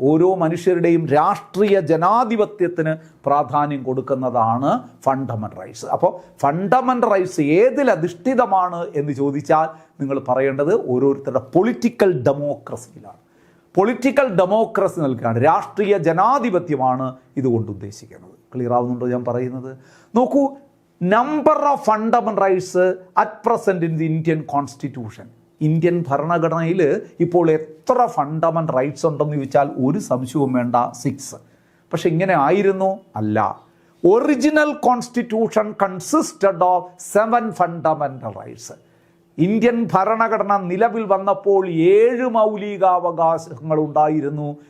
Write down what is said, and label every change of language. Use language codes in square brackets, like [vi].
[ml] ഓരോ മനുഷ്യരുടെയും രാഷ്ട്രീയ ജനാധിപത്യത്തിന് പ്രാധാന്യം കൊടുക്കുന്നതാണ് ഫണ്ടമെൻ്റൽ റൈറ്റ്സ്. അപ്പോൾ ഫണ്ടമെൻ്റൽ റൈറ്റ്സ് ഏതിലധിഷ്ഠിതമാണ് എന്ന് ചോദിച്ചാൽ നിങ്ങൾ പറയേണ്ടത് ഓരോരുത്തരുടെ പൊളിറ്റിക്കൽ ഡെമോക്രസിയിലാണ്. പൊളിറ്റിക്കൽ ഡെമോക്രസി നൽകുകയാണ്, രാഷ്ട്രീയ ജനാധിപത്യമാണ് ഇതുകൊണ്ട് ഉദ്ദേശിക്കുന്നത്. ക്ലിയർ ആവുന്നുണ്ടോ ഞാൻ പറയുന്നത്? നോക്കൂ, [en] number of fundamental rights at present in the Indian Constitution. [ml] Indian ഭരണഘടനയിൽ ഇപ്പോൾ എത്ര ഫണ്ടമെൻ്റൽ റൈറ്റ്സ് ഉണ്ടെന്ന് ചോദിച്ചാൽ ഒരു സംശയവും വേണ്ട, 6. പക്ഷെ ഇങ്ങനെ ആയിരുന്നു? അല്ല. [en] Original constitution consisted of 7 fundamental rights. [ml] Indian ഭരണഘടന നിലവിൽ വന്നപ്പോൾ 7 മൗലികാവകാശങ്ങൾ ഉണ്ടായിരുന്നു.